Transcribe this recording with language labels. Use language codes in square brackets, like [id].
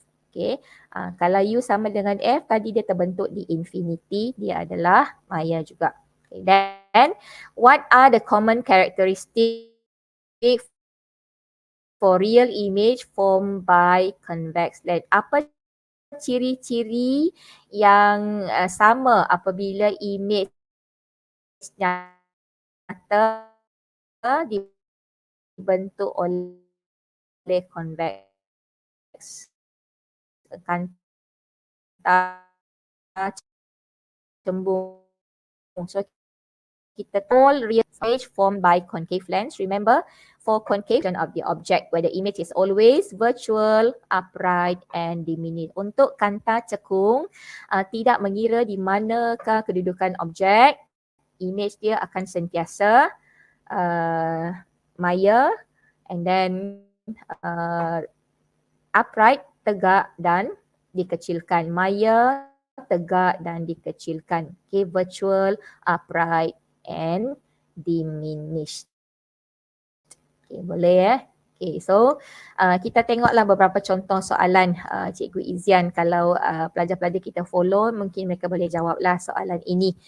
[ms] Okay, kalau U sama dengan F, tadi dia terbentuk di infinity, dia adalah maya juga. [en] Okay, then what are the common characteristics for real image formed by convex lens? [ms] Apa ciri-ciri yang sama apabila image nyata dibentuk oleh convex? Kanta cembung. [en] So kita all real image formed by concave lens. Remember, for concave of the object where the image is always virtual, upright and diminished. [ms] Untuk kanta cekung, tidak mengira di manakah kedudukan objek, image dia akan sentiasa maya [en] and then upright, [ms] tegak dan dikecilkan. Maya, tegak dan dikecilkan. [en] Okay, virtual, upright and diminished. [ms] Okay, boleh Okay, so kita tengoklah beberapa contoh soalan Cikgu Izyan. Kalau pelajar-pelajar kita follow, mungkin mereka boleh jawablah soalan ini.